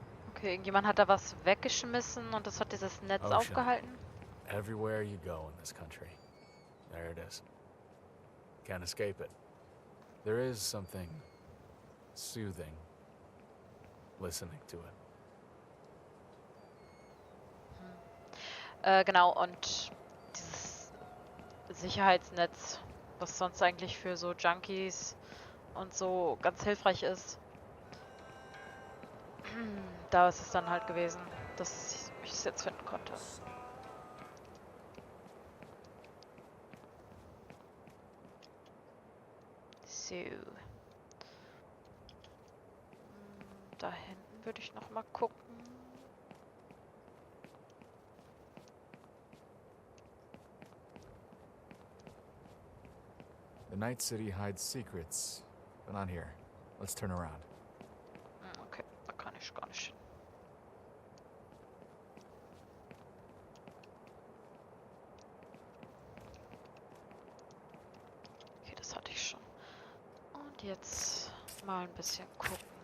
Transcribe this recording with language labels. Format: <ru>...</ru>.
<de>Okay, irgendjemand hat da was weggeschmissen und das hat dieses Netz</de> <en>Ocean.</en> <de>aufgehalten.</de> <en>Everywhere you go in this country, there it is. Can't escape it. There is something soothing listening to it.</en> <de>Genau, und dieses Sicherheitsnetz, was sonst eigentlich für so Junkies und so ganz hilfreich ist, da ist es dann halt gewesen, dass ich es jetzt finden konnte. So. Da hinten würde ich noch mal gucken.</de> <en>The Night City hides secrets, but not here. Let's turn around.</en> <de>Okay, da kann ich gar nicht hin. Okay, das hatte ich schon. Und jetzt mal ein bisschen gucken.</de>